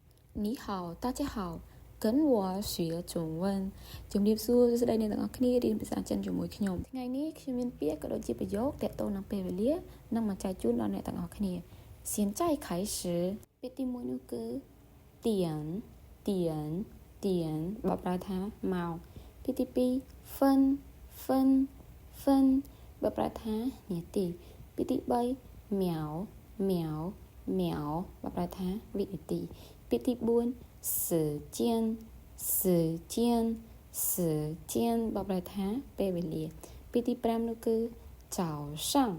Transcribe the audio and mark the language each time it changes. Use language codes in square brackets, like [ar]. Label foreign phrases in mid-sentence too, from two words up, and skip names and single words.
[zh] 你好，大家好，跟我学中文 [km] ជំរាបសួរស្ដីអ្នកទាំងអស់គ្នារៀនភាសាចិនជាមួយខ្ញុំថ្ងៃនេះខ្ញុំមានពាក្យក៏ដូចជាប្រយោគទាក់ទងនឹងពេលវេលានិងមកចែកជូនដល់អ្នកទាំងអស់គ្នា [zh] 现在开始 [km] ពាក្យទី1នោះគឺទៀន បកប្រែថាម៉ោងពាក្យទី2ហ្វិនបកប្រែថានាទីពាក្យទី3ម៉ៅបកប្រែថាវិនាទីពាក្យទី4 时间បកប្រែថាពេលវេលាពាក្យទី5នោះគឺ早上